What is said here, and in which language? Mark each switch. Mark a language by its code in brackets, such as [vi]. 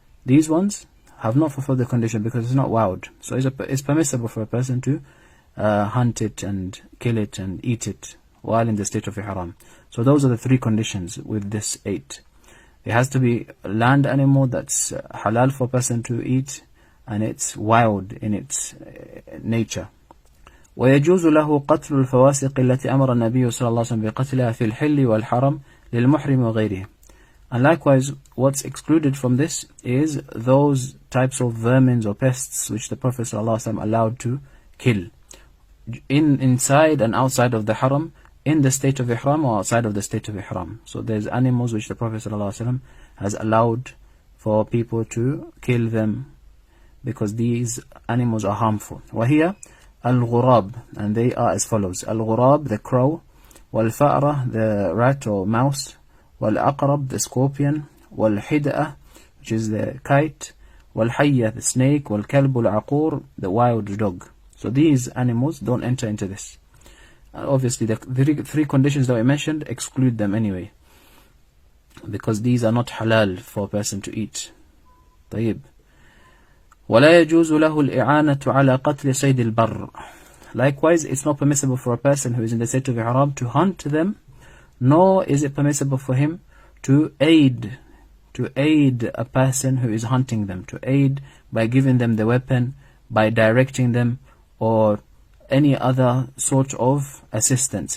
[en] These ones have not fulfilled the condition because it's not wild. So it's permissible for a person to hunt it and kill it and eat it while in the state of ihram. So those are the 3 conditions with this 8. It has to be a land animal that's halal for a person to eat, and it's wild in its nature. [ar] ويجوز له قتل الفواسق التي أمر النبي صلى الله عليه وسلم بقتلها في الحل والحرم للمحرم وغيره. [en] And likewise, what's excluded from this is those types of vermins or pests which the Prophet ﷺ allowed to kill inside and outside of the haram, in the state of ihram or outside of the state of ihram. So there's animals which the Prophet ﷺ has allowed for people to kill them because these animals are harmful. [ar] وهي الغراب, and they are as follows: الغراب, the crow; والفأرة, the rat or mouse; والعقرب, the scorpion; والحدأة, which is the kite; والحية, the snake; والكلب العقور, the wild dog. [en] So these animals don't enter into this. Obviously the 3 conditions that we mentioned exclude them anyway, because these are not halal for a person to eat. [ar] طيب. ولا يجوز له الإعانة على قتل صيد البر. [en] Likewise, it's not permissible for a person who is in the state of ihram to hunt them, nor is it permissible for him to aid a person who is hunting them, to aid by giving them the weapon, by directing them, or any other sort of assistance.